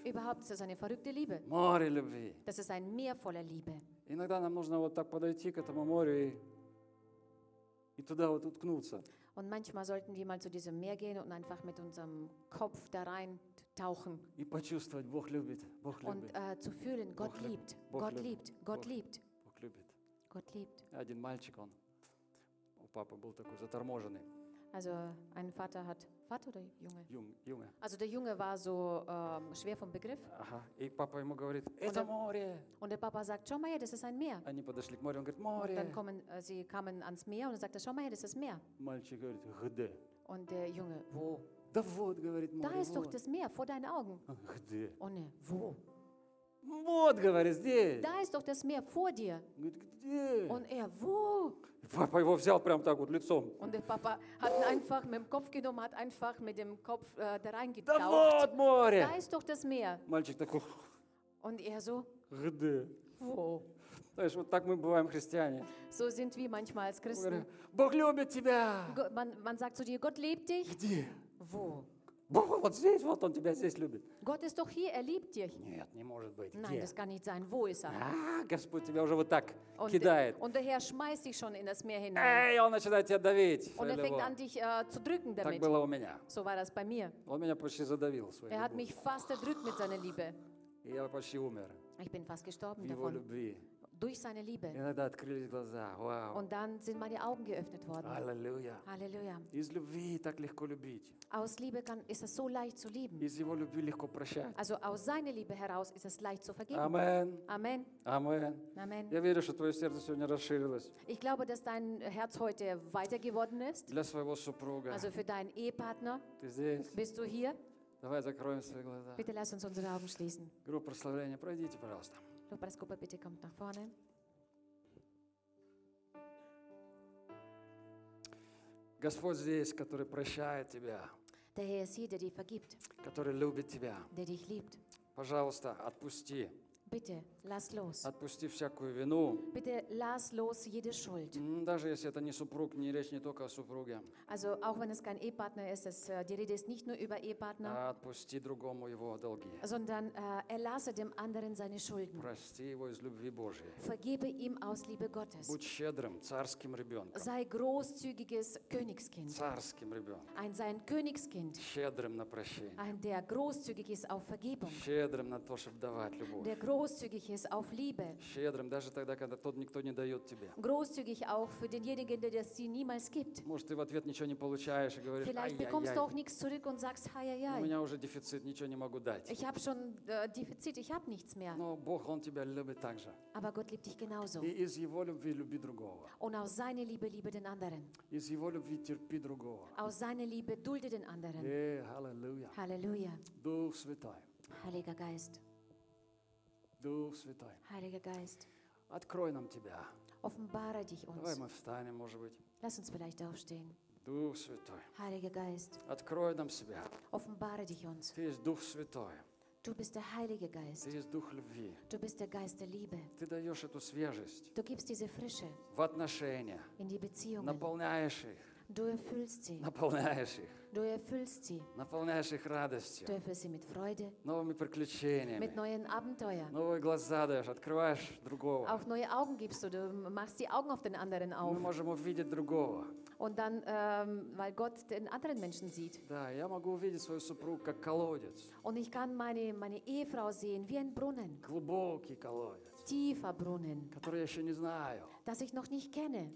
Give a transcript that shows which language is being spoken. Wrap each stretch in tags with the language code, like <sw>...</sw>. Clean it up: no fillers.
<de>Überhaupt ist es eine verrückte Liebe.</de> <ru>Море любви.</ru> <de>Das ist ein Meer voller Liebe.</de> <ru>Иногда нам нужно вот так подойти к этому морю и туда вот уткнуться.</ru> <de>Und manchmal sollten wir mal zu diesem Meer gehen und einfach mit unserem Kopf da rein tauchen.</de> <ru>И почувствовать, Бог любит, Бог любит.</ru> <de>Und zu fühlen, Бог Gott liebt, Бог Gott liebt, Бог Gott liebt.</de> <ru>Бог любит.</ru> <de>Gott liebt.</de> <ru>Один мальчик, он, у папы был такой заторможенный.</ru> <de>Also ein Vater hat, Vater oder Junge? Junge. Also der Junge war so schwer vom Begriff. Aha.</de> <ru>И папа ему говорит, это море.</ru> <de>Und der Papa sagt, schau mal her, das ist ein Meer.</de> <ru>Они подошли к морю, он говорит, море.</ru> <de>Dann kommen, sie kamen ans Meer und er sagte, schau mal her, das ist Meer.</de> <ru>Мальчик говорит, где?</ru> <de>Und der Junge, wo?</de> <ru>Да вот, говорит, море,</ru> <de>Da ist doch das Meer, vor deinen Augen.</de> <ru>Где?</ru> <de>Und er, wo?</de> <ru>Вот, говорит, здесь.</ru> <de>Da ist doch das Meer, vor dir.</de> <ru>Говорит, где?</ru> <de>Und er, wo?</de> <ru>Папа его взял прямо так вот лицом.</ru> <de>Und der Papa hat einfach mit dem Kopf genommen, hat einfach mit dem Kopf da reingetaucht.</de> <ru>Да вот море.</ru> <de>Da ist doch das Meer.</de> <ru>Мальчик такой.</ru> <de>Und er so.</de> <ru>Где?</ru> <de>Wo?</de> <ru>Знаешь, вот так мы бываем христиане.</ru> <de>So sind wir manchmal als Christen.</de> <ru>Говорим, Бог любит тебя.</ru> <de>Man sagt zu dir, Gott liebt dich.</de> <ru>Где?</ru> <de>Wo?</de> <ru>Бог вот здесь, вот он тебя здесь любит.</ru> <de>Gott ist doch hier, er liebt dich.</de> <ru>Нет, не может быть.</ru> <de>Nein, das kann nicht sein. Wo ist er?</de> <ru>Господь тебя уже вот так кидает.</ru> <de>Und der Herr schmeißt dich schon in das Meer hinein.</de> <ru>Эй, он начинает тебя давить.</ru> <de>Und er fängt an dich zu drücken damit.</de> <ru>Так было у меня.</ru> <de>So war das bei mir.</de> <ru>Он меня почти задавил своей любовью.</ru> <de>Er hat mich fast erdrückt mit seiner Liebe.</de> <ru>Я почти умер.</ru> <de>Ich bin fast gestorben</de> <ru>davon. Его любви.</ru> <de>Durch seine Liebe.</de> <ru>Иногда открылись глаза. Wow.</ru> <de>Und dann sind meine Augen geöffnet worden. Halleluja. Halleluja.</de> <ru>Из любви так легко любить.</ru> <de>Aus Liebe ist es so leicht zu lieben.</de> <ru>Из его любви легко прощать.</ru> <de>Also aus seiner Liebe heraus ist es leicht zu vergeben. Amen. Amen. Amen. Amen.</de> <ru>Я верю, что твое сердце сегодня расширилось.</ru> <de>Ich glaube, dass dein Herz heute weiter geworden ist.</de> <ru>Для своего супруга.</ru> <de>Also für deinen Ehepartner.</de> <ru>Ты здесь.</ru> <de>Bist du hier?</de> <ru>Давай закроем свои глаза.</ru> <de>Bitte lass uns unsere Augen schließen.</de> <ru>Группа прославления, пройдите, пожалуйста.</ru> <de>Лопароскопа, bitte kommt nach vorne.</de> <ru>Господь здесь, который прощает тебя.</ru> <de>Der Herr ist hier, der dich vergibt.</de> <ru>Который любит тебя.</ru> <de>Der dich liebt.</de> <ru>Пожалуйста, отпусти.</ru> <de>Bitte, lass los.</de> <ru>Отпусти всякую вину.</ru> <de>Bitte, lass los jede Schuld.</de> <ru>Даже если это не супруг, не речь не только о супруге.</ru> <de>Also, auch wenn es kein Ehepartner ist, die Rede ist nicht nur über Ehepartner.</de> <ru>А отпусти другому его долги.</ru> <de>Sondern erlasse dem anderen seine Schulden.</de> <ru>Прости его из любви Божией.</ru> <de>Vergebe ihm aus Liebe Gottes.</de> <ru>Будь щедрым, царским ребенком.</ru> <de>Sei großzügiges Königskind.</de> <ru>Царским ребенком.</ru> <de>Ein sein Königskind.</de> <ru>Щедрым на прощение.</ru> <de>Ein der großzügig ist auf Vergebung.</de> <ru>Щедрым на то, чтобы давать любовь.</ru> <de>Der großzügig ist auf Liebe.</de> <ru>Щедрым, даже тогда, когда тот никто не дает тебе.</ru> <de>Großzügig auch für denjenigen, der das dir niemals gibt.</de> <ru>Может, ты в ответ ничего не получаешь и говоришь,</ru> <de>Vielleicht bekommst du auch nichts zurück und sagst, ай-яй-яй.</de> <ru>У меня уже дефицит, ничего не могу дать.</ru> <de>Ich habe schon Defizit, ich habe nichts mehr.</de> <ru>Но Бог, Он тебя любит так же.</ru> <de>Aber Gott liebt dich genauso.</de> <ru>И из Его любви люби другого.</ru> <de>Und aus seiner Liebe liebe den anderen.</de> <ru>Из Его любви терпи другого.</ru> <de>Aus seiner Liebe dulde den anderen. Halleluja. Halleluja.</de> <ru>Дух Святой.</ru> <de>Heiliger Geist.</de> <ru>Дух Святой.</ru> <de>Heiliger Geist.</de> <ru>Открой нам тебя.</ru> <de>Offenbare dich uns.</de> <ru>Давай мы встанем, может быть.</ru> <de>Lass uns vielleicht aufstehen.</de> <ru>Дух Святой.</ru> <de>Heiliger Geist.</de> <ru>Открой нам себя.</ru> <de>Offenbare dich uns.</de> <ru>Ты есть Дух Святой.</ru> <de>Du bist der Heilige Geist.</de> <ru>Ты есть Дух Любви.</ru> <de>Du bist der Geist der Liebe.</de> <ru>Ты даешь эту свежесть.</ru> <de>Du gibst diese Frische.</de> <ru>В отношения.</ru> <de>In die Beziehungen.</de> <ru>Наполняешь их.</ru> <de>Du erfüllst sie.</de> <ru>Наполняешь их.</ru> <de>Du erfüllst sie.</de> <ru>Наполняешь их радостью.</ru> <de>Du erfüllst sie mit Freude.</de> <ru>Новыми приключениями.</ru> <de>Mit neuen Abenteuern.</de> <ru>Новые глаза даешь, открываешь другого.</ru> <de>Auch neue Augen gibst du, du machst die Augen auf den anderen auf.</de> <ru>Мы можем увидеть другого.</ru> <de>Und dann, weil Gott den anderen Menschen sieht.</de> <ru>Да, я могу увидеть свою супругу как колодец.</ru> <de>Und ich kann meine Ehefrau sehen wie ein Brunnen.</de> <ru>Глубокий колодец.</ru> <de>Tiefer Brunnen,</de> <ru>который я еще не знаю.</ru> <de>Das ich noch nicht kenne.</de>